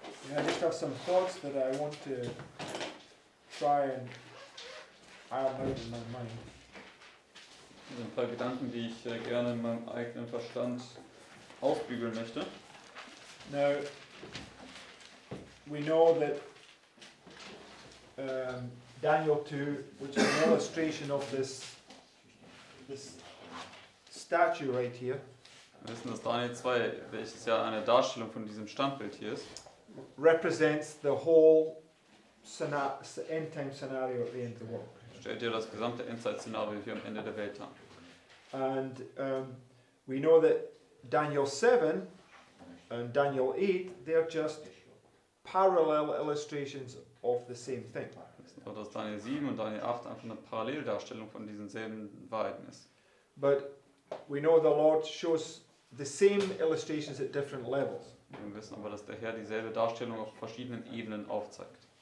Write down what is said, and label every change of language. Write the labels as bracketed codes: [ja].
[en] Yeah, I just have some thoughts that I want to try and iron out in my mind. [de] Das sind ein paar Gedanken, die ich gerne in meinem eigenen Verstand ausbügeln möchte. [en] Now, we know that Daniel 2, which is an illustration of this statue right here, [de] Wir wissen, dass Daniel 2, welches ja eine Darstellung von diesem Standbild hier ist, [en] represents the whole end-time scenario at the end of the world. [de] stellt ja das gesamte Endzeit-Szenario hier am Ende der Welt dar. [en] And we know that Daniel 7 and Daniel 8, they're just parallel illustrations of the same thing. [de] Wir wissen auch, dass Daniel 7 und Daniel 8 einfach eine Paralleldarstellung von diesen selben Wahrheiten ist. [en] But we know the Lord shows the same illustrations at different levels. [de] Wir wissen aber, dass der Herr dieselbe Darstellung auf verschiedenen Ebenen aufzeigt.